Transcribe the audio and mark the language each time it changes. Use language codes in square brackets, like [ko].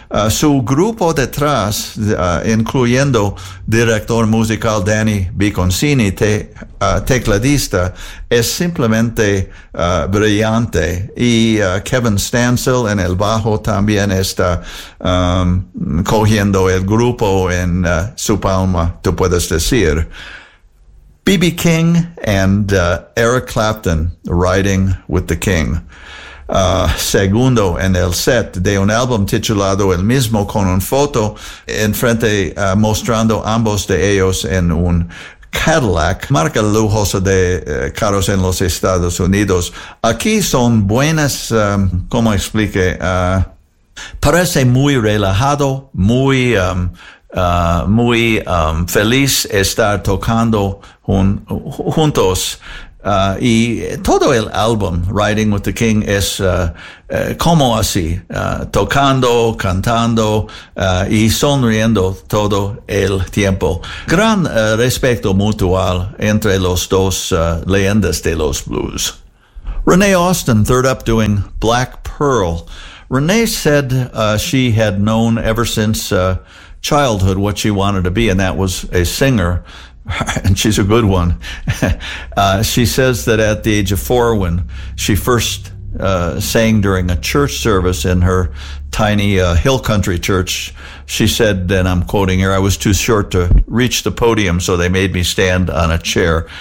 [es] Su grupo detrás, incluyendo director musical Danny Biconcini, tecladista, es simplemente brillante. Y Kevin Stansel en el bajo también está cogiendo el grupo en su palma, tú puedes decir. B.B. King and Eric Clapton, Riding with the King. Segundo en el set de un álbum titulado El Mismo, con una foto en frente mostrando ambos de ellos en un Cadillac, marca lujosa de carros en los Estados Unidos. Aquí son buenas, ¿cómo explique? Parece muy relajado, muy muy feliz estar tocando juntos. Y todo el álbum, Riding with the King, es como así, tocando, cantando y sonriendo todo el tiempo. Gran respeto mutual entre los dos leyendas de los blues. [en] Renee Austin, third up, doing Black Pearl. Renee said she had known ever since childhood what she wanted to be, and that was a singer. And she's a good one. She says that at the age of 4, when she first sang during a church service in her tiny hill country church, she said, and I'm quoting here, "I was too short to reach the podium, so they made me stand on a chair.